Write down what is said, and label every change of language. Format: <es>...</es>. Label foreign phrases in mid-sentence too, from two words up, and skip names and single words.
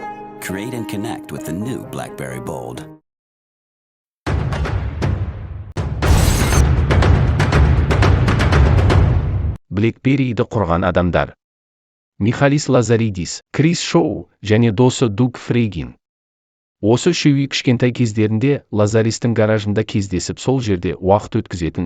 <en>Create and connect with the new BlackBerry Bold.</en> <kk>BlackBerry'ді құрған адамдар. Михалис Лазаридис, Крис Шоу және досы Дуг Фрейгин. Осы үшеуі кішкентай кездерінде Лазаристің гаражында кездесіп сол жерде уақыт өткізетін.</kk>